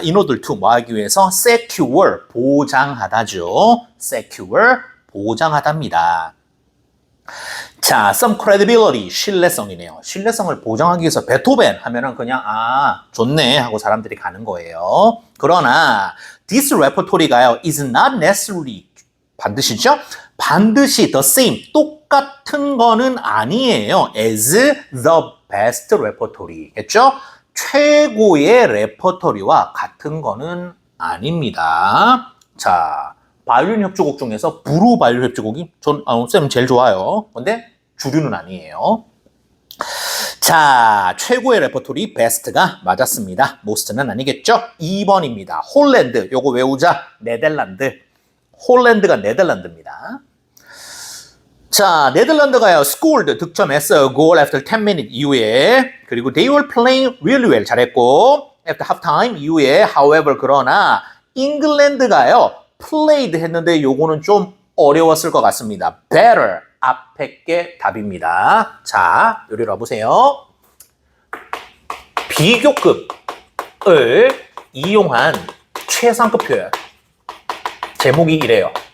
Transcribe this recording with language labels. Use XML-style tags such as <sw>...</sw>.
<ko>인어들 투 뭐 하기 위해서 secure, 보장하다죠. secure, 보장하답니다. 자,</ko> <en>some credibility,</en> <ko>신뢰성이네요. 신뢰성을 보장하기 위해서 베토벤 하면은 그냥 좋네 하고 사람들이 가는 거예요.</ko> <en>그러나 this repertory가요 is not necessarily 반드시죠?</en> <ko>반드시</ko> <en>the same,</en> <ko>똑같은 거는 아니에요.</ko> <en>as the best repertory. 겠죠?</en> <ko>최고의 레퍼토리와 같은 거는 아닙니다. 자, 바이올린 협주곡 중에서 부르 바이올린 협주곡이 쌤 제일 좋아요. 근데 주류는 아니에요. 자, 최고의 레퍼토리 베스트가 맞았습니다. most는 아니겠죠? 2번입니다. 홀랜드, 요거 외우자. 네덜란드. 홀랜드가 네덜란드입니다. 자, 네덜란드가요, scored, 득점했어요.</ko> <en>goal after 10 minutes 이후에. 그리고 they were playing really well, 잘했고. after half time</en> <ko>이후에, however, 그러나, 잉글랜드가요, played 했는데 요거는 좀 어려웠을 것 같습니다. better, 앞에 게 답입니다. 자, 요리로 와보세요. 비교급을 이용한 최상급 표현. 제목이 이래요.</ko>